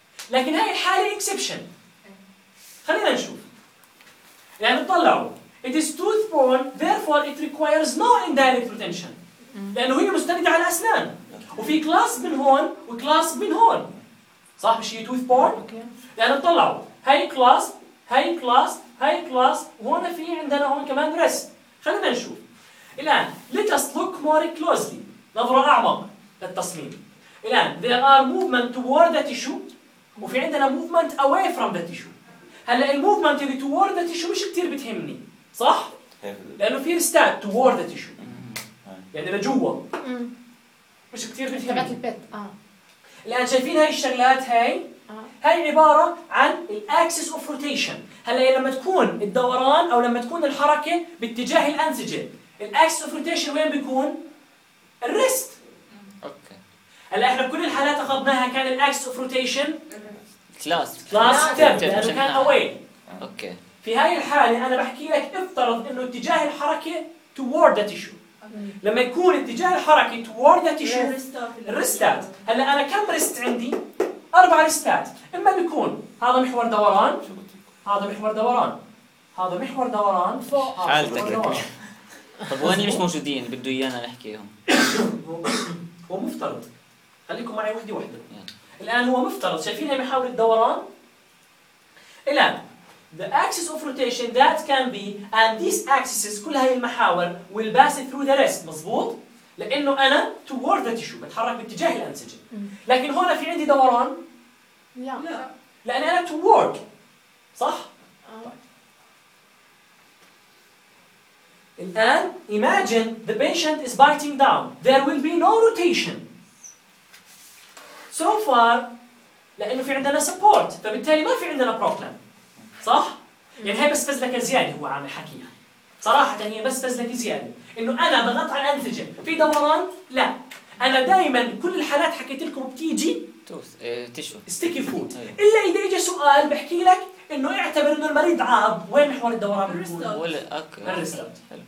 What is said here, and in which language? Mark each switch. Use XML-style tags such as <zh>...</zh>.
<ar>لكن هاي الحاله اكسبشن. خلينا نشوف يعني طلعوا</ar> <en>it is tooth bone therefore it requires no indirect retention</en> <ar>لانه هي مستنده على الاسنان وفي كلاس من هون وكلاس من هون صح مش هي توث بورن. يعني طلعوا هاي كلاس هاي كلاس هاي كلاس وهون في عندنا هون كمان ريست. خلينا نشوف الان</ar> <en>let us look more closely</en> <ar>نظرة أعمق للتصميم. الآن</ar> <en>there are movement toward the tissue</en> <ar>وفي عندنا</ar> <en>movement away from the tissue.</en> <ar>هلأ الموفمنت اللي</ar> <en>toward the tissue</en> <ar>مش كتير بتهمني صح؟ لأنه في الستات toward the tissue يعني لجوة مش كتير بتهمني. الآن شايفين هاي الشغلات هاي؟ هاي عبارة عن</ar> <en>axis of rotation.</en> <ar>هلأ لما تكون الدوران أو لما تكون الحركة باتجاه الأنسجة</ar> <en>axis of rotation</en> <ar>وين بيكون؟ الريست. اوكي هلا احنا كل الحالات اخذناها كان الاكس اوف روتيشن كلاس كلاس كابتن يعني كان اواي. اوكي في هاي الحاله انا بحكي لك افترض انه اتجاه الحركه توورد ذا تيشو. لما يكون اتجاه الحركه توورد ذا تيشو الريستات. هلا انا كم ريست عندي؟ اربع ريستات. اما بيكون هذا محور دوران هذا محور دوران هذا محور دوران فوق حالتك. طب وين مش موجودين بده ايانا نحكيهم؟ هو مفترض خليكم معي وحده وحده. الان هو مفترض شايفين هي محاور الدوران. الان</ar> <en>the axis of rotation that can be and these axes</en> <ar>كل هاي المحاور</ar> <en>will pass through the rest</en> <ar>مظبوط لانه انا</ar> <en>toward the tissue</en> <ar>بتحرك باتجاه الانسجه. لكن هون في عندي دوران؟ لا لان انا toward صح. الآن</ar> <en>imagine the patient is biting down. There will be no rotation. So far</en> <ar>لأنه في عندنا support فبالتالي ما في عندنا problem صح؟ يعني هي بس فزلك زيادة هو عامل حكيها صراحة هي بس فزلك زيادة إنه أنا بغطع الأنسجة في دوران؟ لا أنا دائما كل الحالات حكيت لكم بتيجي</ar> <en>sticky food</en> <ar>إلا إذا إجي سؤال بحكي لك إنه يعتبر إنه المريض عاب وين محور الدوران؟ الريستات.</ar>